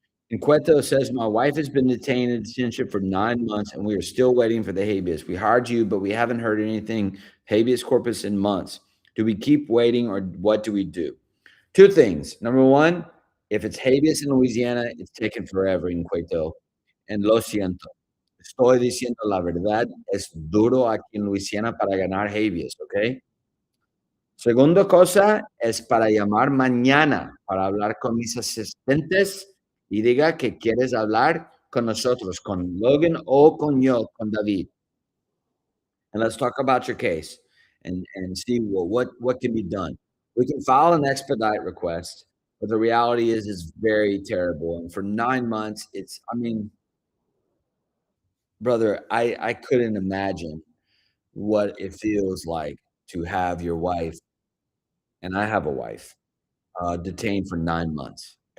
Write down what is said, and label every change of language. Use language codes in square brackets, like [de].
[en] And Cueto says, my wife has been detained in detention for 9 months and we are still waiting for the habeas. We hired you, but we haven't heard anything habeas corpus in months. Do we keep waiting or what do we do? Two things. Number one, if it's habeas in Louisiana, it's taken forever in Cueto. [es] And lo siento. Estoy diciendo la verdad. Es duro aquí en Louisiana para ganar habeas, ¿ok? Segunda cosa es para llamar mañana para hablar con mis asistentes y diga que quieres hablar con nosotros, con Logan o con yo, con David. [en] And let's talk about your case and see what can be done. We can file an expedite request, but the reality is it's very terrible. And for 9 months, I mean, brother, I couldn't imagine what it feels like to have your wife, and I have a wife, detained for 9 months.